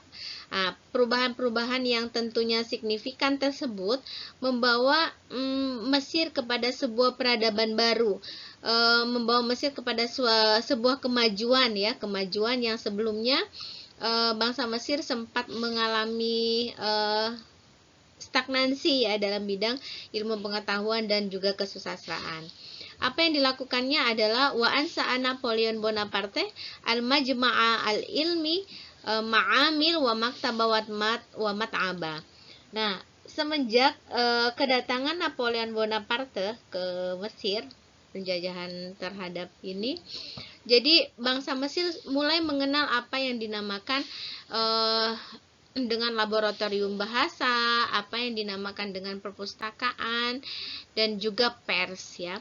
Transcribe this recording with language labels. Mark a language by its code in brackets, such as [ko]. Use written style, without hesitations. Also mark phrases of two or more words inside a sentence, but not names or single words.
[id] Nah, perubahan-perubahan yang tentunya signifikan tersebut membawa Mesir kepada sebuah peradaban baru, membawa Mesir kepada sebuah kemajuan ya, kemajuan yang sebelumnya bangsa Mesir sempat mengalami stagnansi ya dalam bidang ilmu pengetahuan dan juga kesusastraan. Apa yang dilakukannya adalah [ar] وأنشأ نابليون بونابرت المجمع العلمي معامل ومكتبة ومطبعة. [id] Nah, semenjak kedatangan Napoleon Bonaparte ke Mesir, penjajahan terhadap ini, jadi bangsa Mesir mulai mengenal apa yang dinamakan dengan laboratorium bahasa, apa yang dinamakan dengan perpustakaan, dan juga pers ya.